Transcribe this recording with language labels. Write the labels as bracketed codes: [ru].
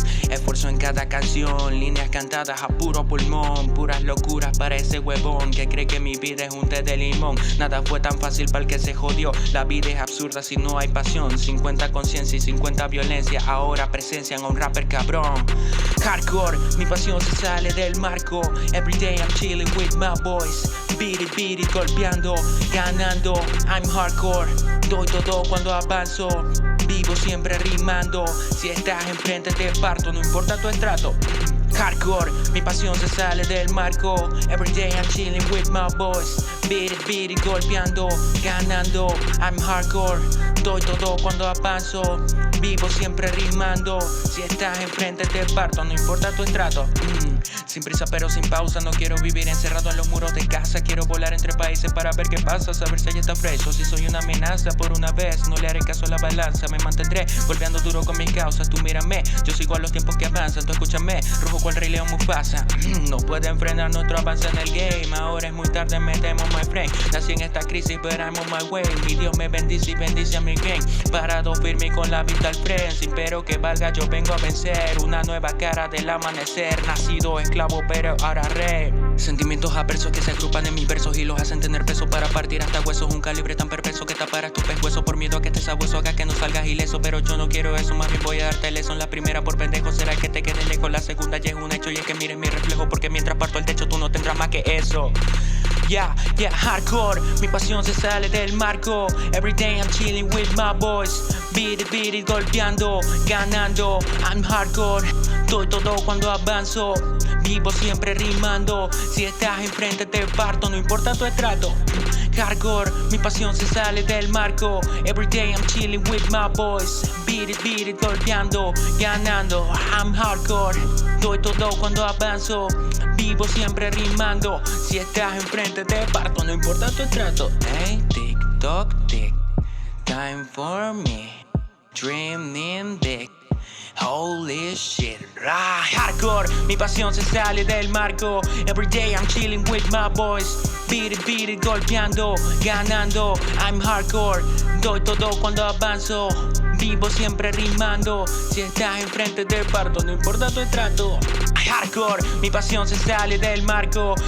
[es] Esfuerzo en cada canción, líneas cantadas a puro pulmón. Puras locuras para ese huevón que cree que mi vida es un té de limón. Nada fue tan fácil para el que se jodió. La vida es absurda si no hay pasión. 50 conciencia y 50 violencia ahora presencian a un rapper cabrón. Hardcore, mi pasión se sale del marco. [en] Everyday I'm chilling with my boys. Beat it, [es] golpeando, ganando. [en] I'm hardcore, [es] doy todo cuando avanzo. Vivo siempre rimando. Si estás enfrente te parto, no importa tu estrato. Hardcore, mi pasión se sale del marco. [en] Everyday I'm chilling with my boys. Beat it, [es] golpeando, ganando. [en] I'm hardcore, [es] doy todo cuando avanzo. Vivo siempre rimando. Si estás enfrente te parto, no importa tu estrato. Sin prisa pero sin pausa, no quiero vivir encerrado en los muros de casa. Quiero volar entre países para ver qué pasa, saber si ella está fresh o si soy una amenaza. Por una vez no le haré caso a la balanza, me mantendré golpeando duro con mis causas. Tú mírame, yo sigo a los tiempos que avanzan. Tú escúchame, rojo cual Rey León Mufasa. No pueden frenar nuestro avance en el game. Ahora es muy tarde, metemos [en] my friend. [es] Nací en esta crisis, [en] but I'm on my way. [es] Mi Dios me bendice y bendice a mi gang. Parado firme y con la vista al frente. Sin pero que valga, yo vengo a vencer. Una nueva cara del amanecer. Nacido esclavo, pero ahora rey. Sentimientos aversos que se agrupan en mis versos y los hacen tener peso para partir hasta huesos. Un calibre tan perverso que taparás tu pescuezo por miedo a que estés sabueso, haga que no salgas ileso. Pero yo no quiero eso, más bien voy a darte leso. La primera por pendejo será que te quede lejos. La segunda ya es un hecho y es que mires mi reflejo, porque mientras parto el techo tú no tendrás más que eso. Yeah, hardcore, mi pasión se sale del marco. [en] Everyday I'm chilling with my boys. Beat it, [es] golpeando, ganando. [en] I'm hardcore, [es] doy todo cuando avanzo. Vivo siempre rimando. Si estás enfrente te parto, no importa tu estrato. Hardcore, mi pasión se sale del marco. [en] Everyday I'm chilling with my boys. Beat it, [es] golpeando, ganando. [en] I'm hardcore, [es] doy todo cuando avanzo. Vivo siempre rimando. Si estás enfrente te parto, no importa tu estrato. [en] Hey, tick tock tick, time for me, dreaming big. Holy shit, [es] hardcore, mi pasión se sale del marco. [en] Everyday I'm chilling with my boys. Beat it, [es] golpeando, ganando. [en] I'm hardcore, [es] doy todo cuando avanzo. Vivo siempre rimando. Si estás enfrente te parto, no importa tu estrato. Hardcore, mi pasión se sale del marco.